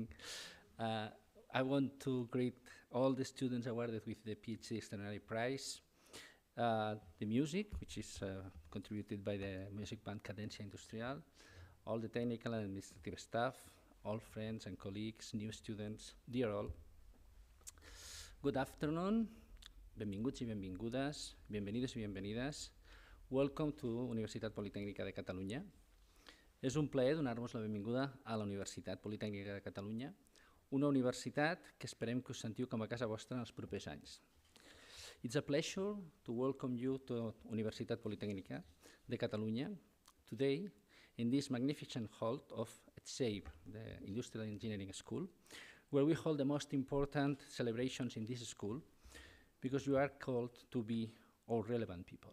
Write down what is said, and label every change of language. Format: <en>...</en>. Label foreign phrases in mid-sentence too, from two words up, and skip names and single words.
<en>I want to greet all the students awarded with the PhD Extraordinary Prize, the music, which is contributed by the music band Cadencia Industrial, all the technical and administrative staff, all friends and colleagues, new students, dear all. Good afternoon,</en> <ca>benvinguts i benvingudes,</ca> <es>bienvenidos i bienvenides.</es> <en>Welcome to Universitat Politècnica de Catalunya.</en> <ca>És un plaer donar-vos la benvinguda a la Universitat Politècnica de Catalunya, una universitat que esperem que us sentiu com a casa vostra en els propers anys.</ca> <en>It's a pleasure to welcome you to Universitat Politècnica de Catalunya today in this magnificent hall of ETSEIB, the Industrial Engineering School, where we hold the most important celebrations in this school because you are called to be all relevant people.</en>